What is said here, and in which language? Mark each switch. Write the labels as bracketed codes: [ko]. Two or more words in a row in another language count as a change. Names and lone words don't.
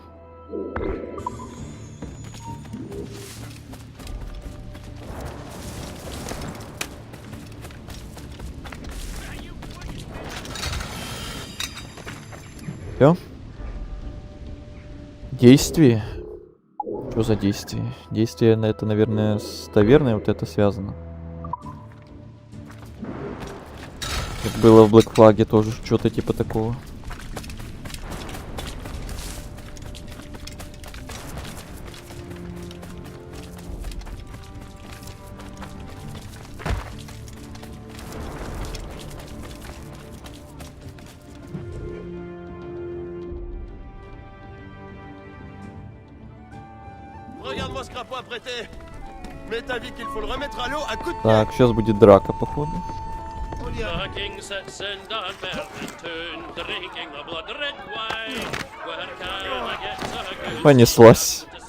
[ru] Всё? Действие? Что за действие? Действие на это, наверное, с таверной вот это связано. Как было в Black Flag тоже что-то типа такого. [fr] Regarde-moi ce crapaud apprêté. Mais t'as vu qu'il faut le remettre à l'eau à coup de pied. [ru] Так, сейчас будет драка, походу. Понеслась.